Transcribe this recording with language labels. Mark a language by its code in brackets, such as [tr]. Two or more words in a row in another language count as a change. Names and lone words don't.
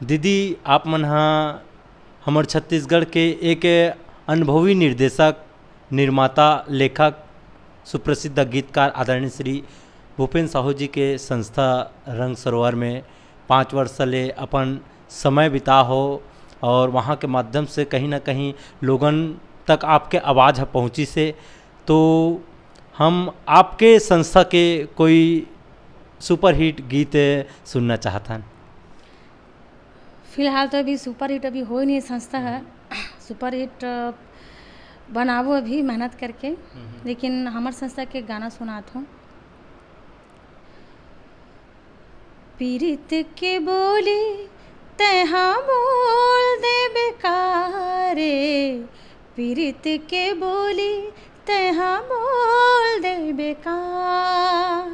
[hne] दीदी, आप मन हाँ हमार छत्तीसगढ़ के एक अनुभवी निर्देशक, निर्माता, लेखक, सुप्रसिद्ध गीतकार आदरणीय श्री भूपेन्द्र साहू जी के संस्था रंग सरोवर में 5 वर्ष ले अपन समय बिता हो और वहाँ के माध्यम से कहीं ना कहीं लोगन तक आपके आवाज़ पहुँची से, तो हम आपके संस्था के कोई [en] super hit [hne] गीत सुनना चाहता हैं। फिलहाल तो अभी [en] super hit [hne] अभी हो ही नहीं, संस्था है [en] super hit [hne] बनावो अभी मेहनत करके। लेकिन हमार संस्था के गाना सुनात हूँ। पीरित के बोली तहाँ बोल दे बेकारे, पीरित के बोली तहाँ बोल दे बेकार।